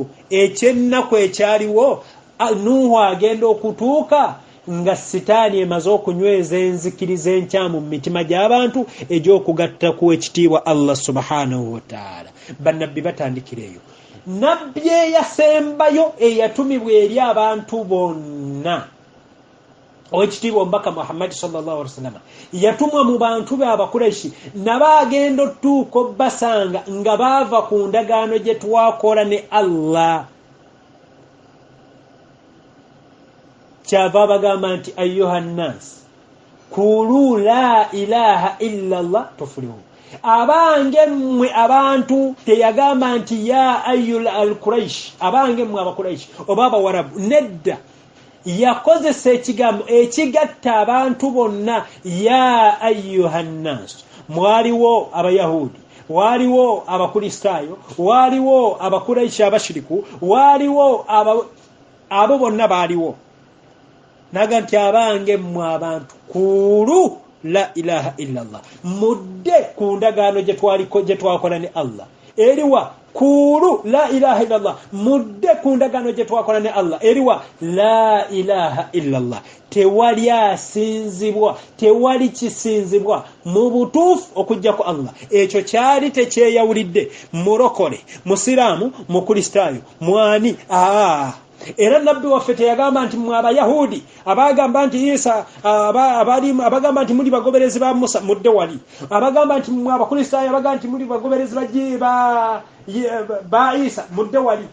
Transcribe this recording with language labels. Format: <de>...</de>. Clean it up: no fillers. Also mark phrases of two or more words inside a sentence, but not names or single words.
<lg>Ekyennaku ekyaliwo Nuuhu agenda okutuuka nga sitaani emaze okunyweza enzikiriza enkyamu mu mitima gy'abantu egy'okugatta ku ekitiibwa Allah</lg> <ar>subhanahu wa ta'ala.</ar> <lg>Bannabbi batandikira eyo. Nabbi eyasembayo eyatumibwa eri abantu bonna owekitiibwa omubaka Muhammad</lg> <ar>sallallahu alaihi wasallam</ar> <lg>yatumwa mu bantu be Abakuraishi nabaagenda otuuka basanga nga baava ku ndagaano gye twakola ne Allah. Kyava bagamba nti</lg> <ar>ayyuha nnas kulu la ilaha illa Allah tuflihu.</ar> <lg>Abange mmwe abantu teyagamba nti</lg> <ar>ya ayyul al-Quraish</ar> <lg>abange mmwe Abakuraishi oba Abawarabu nedda. Yakozesa ekigambo ekigatta abantu bonna</lg> <ar>ya ayyuha nnas.</ar> <lg>Mwaliwo Abayahudi, waliwo Abakristaayo, waliwo Abakuraishi abashiriku, waliwo abo bonna baaliwo. Naga nti abange mmwe abantu</lg> <ar>kulu la ilaha illa Allah</ar> <lg>mudde ku ndagaano gye twakola ne Allah. Eriwa</lg> <ar>kulu la ilaha illa Allah</ar> <lg>mudde ku ndagaano gye twakola ne Allah. Eriwa</lg> <ar>la ilaha illa Allah</ar> <lg>tewali asinzibwa tewali kisinzibwa mu butuufu okujja ku Allah. Ekyo kyali tekyeyawulidde mulokole musiraamu mukristaayo mwani Era nabbi waffe teyagamba nti mwe Abayahudi abagamba nti Isa abagamba nti muli bagoberezi ba Musa mudde wali, abagamba nti mwe Abakristaayo abagamba nti muli bagoberezi ba Isa mudde wali.</lg>